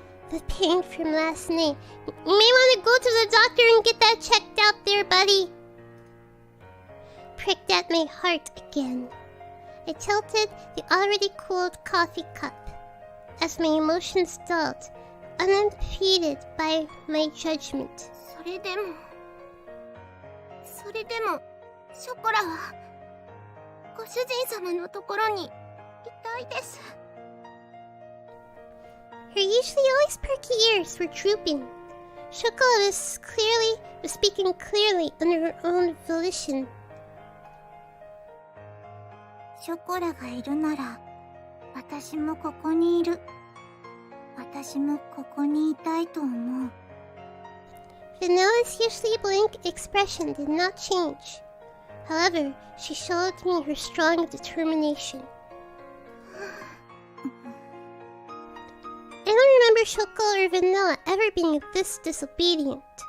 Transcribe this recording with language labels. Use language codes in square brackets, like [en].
[en] The pain from last night. You may want to go to the doctor and get that checked out there, buddy. Pricked at my heart again. I tilted the already cooled coffee cup as my emotions dulled, unimpeded by my judgment. [ja] それでもショコラはご主人様のところにいたいです。 [en] Her usually always perky ears were drooping. Chocola was speaking clearly under her own volition. [ja] ショコラがいるなら私もここにいる。私もここにいたいと思う。 [en] Vanilla's usually blank expression did not change. However, she showed me her strong determination. I don't remember Chocola or Vanilla ever being this disobedient.